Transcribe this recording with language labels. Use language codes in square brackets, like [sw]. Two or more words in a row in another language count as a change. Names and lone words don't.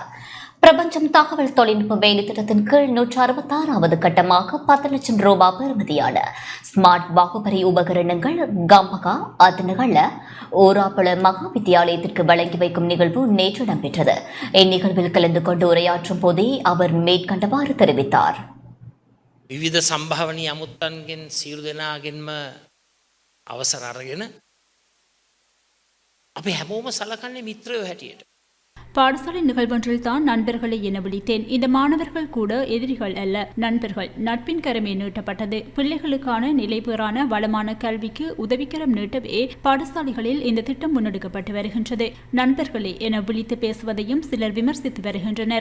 [ta] பிரபஞ்சம் தகவல் தொழில்நுட்ப வேலை திட்டத்தின் கீழ் 166வது கட்டமாக 10 லட்சம் ரூபாய் பெறுமதியான ஸ்மார்ட் வாக்குப்பதிவு உபகரணங்கள் கம்பகா அத்தனகல்ல ஓராப்பள மகா வித்தியாலயத்திற்கு வழங்கி வைக்கும் நிகழ்வு நேற்று இடம்பெற்றது. இந்நிகழ்வில் கலந்து கொண்டு உரையாற்றும் போதே அவர் மேற்கண்டவாறு தெரிவித்தார். [si] විවිධ සම්භාවනීය අමුත්තන්ගෙන් සියලු දෙනාගෙන්ම අවසර අරගෙන අපි හැමෝම සලකන්නේ මිත්‍රයෝ හැටියට. [ta] பாடசாலை நிகழ்வொன்றில் தான் நண்பர்களை என விழித்தேன். இந்த மாணவர்கள் கூட எதிரிகள் அல்ல, நண்பர்கள். நட்பின் கரமே நீட்டப்பட்டது. பிள்ளைகளுக்கான நிலைபெறான வளமான கல்விக்கு உதவிக்கரம் நீட்டவே பாடசாலைகளில் இந்த திட்டம் முன்னெடுக்கப்பட்டு வருகின்றது. நண்பர்களே என விழித்து பேசுவதையும் சிலர் விமர்சித்து வருகின்றனர்.